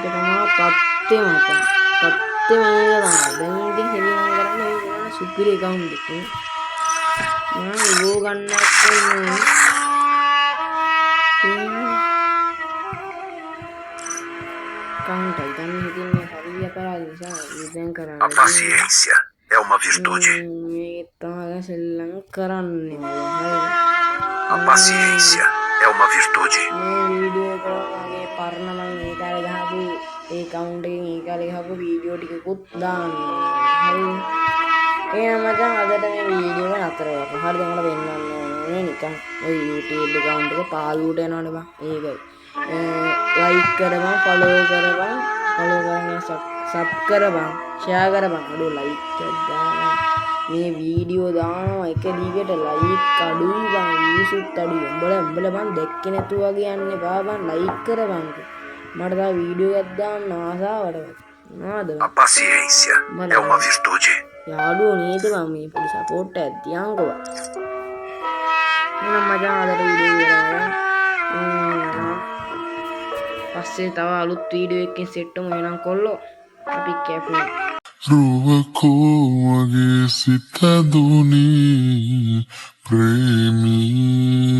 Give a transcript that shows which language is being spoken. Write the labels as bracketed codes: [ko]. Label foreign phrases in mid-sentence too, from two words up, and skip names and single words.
[si] තමයි තත්ත්වය මචං තත්ත්වය මේක තමයි දැන් ඉතින් හෙලියම් කරන්න මේ මොන සුපිරි account එකක් මම ලෝගෝ ගන්නත් ඕනේ account එක දැන් හිටින්නේ හරිය අපරාධ නිසා ඉතින් කරන්නේ [pt] A paciência é uma virtude. [si] මේ තමයි සෙල්ලම් කරන්නේ මම [pt] A paciência é uma virtude. [si] මේ වීඩියෝ එක මගේ පරණ මම ඒ කාලේ ගහපු ඒ account එකෙන් ඒ කාලේ ගහපු වීඩියෝ ටිකකුත් දාන්නවා හරිද එහෙනම් මචං අදට මේ වීඩියෝ එක නතර කරලා හරිද මම වෙන්නන්න ඕනේ නිකන් ඔය YouTube account එක පාළුවට යනවනේ බං ඒකයි like කරපන් follow කරපන් sub කරපන් share කරපන් අඩෝ like එකක් දාන්න මේ වීඩියෝ දානවා එක දිගට like අඩුයි බං views උත් අඩුයි උඹලා බං දැක්කේ නැතුව වගේ යන්න එපා බං like කරපන් මට තව වීඩියෝ එකක් දාන්න ආසාවට නේද [pt] A paciência é uma virtude. [si] යාළුවෝ නේද බං මේ පොඩි support එකක් තියන්කෝ එහෙනම් මචං අදට වීඩියෝ එක පස්සේ තව අලුත් වීඩියෝ එකකින් සෙට් වෙමු එහෙනම් කොල්ලෝ අපි කැපුවා රුවකෝ වගේ සිතදුනේ ප්‍රේමී